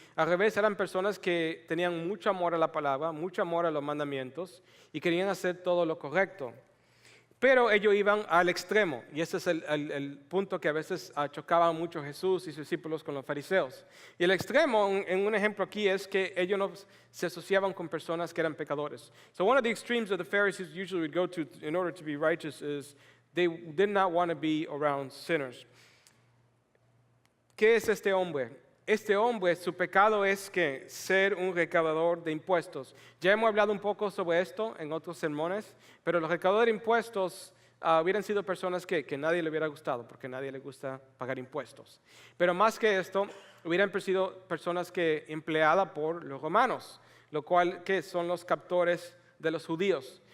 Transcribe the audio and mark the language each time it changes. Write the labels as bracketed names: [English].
[Spanish] Al revés, eran personas que tenían mucho amor a la palabra, mucho amor a los mandamientos y querían hacer todo lo correcto. Pero ellos iban al extremo, y ese es el punto que a veces chocaba mucho Jesús y sus discípulos con los fariseos. Y el extremo, en un ejemplo aquí, es que ellos no se asociaban con personas que eran pecadores. [English] So one of the extremes that the Pharisees usually would go to in order to be righteous is they did not want to be around sinners. [Spanish] ¿Qué es este hombre? Este hombre, su pecado es que ser un recaudador de impuestos. Ya hemos hablado un poco sobre esto en otros sermones, pero los recaudadores de impuestos hubieran sido personas que nadie le hubiera gustado, porque a nadie le gusta pagar impuestos. Pero más que esto, hubieran sido personas que empleadas por los romanos, lo cual que son los captores de los judíos.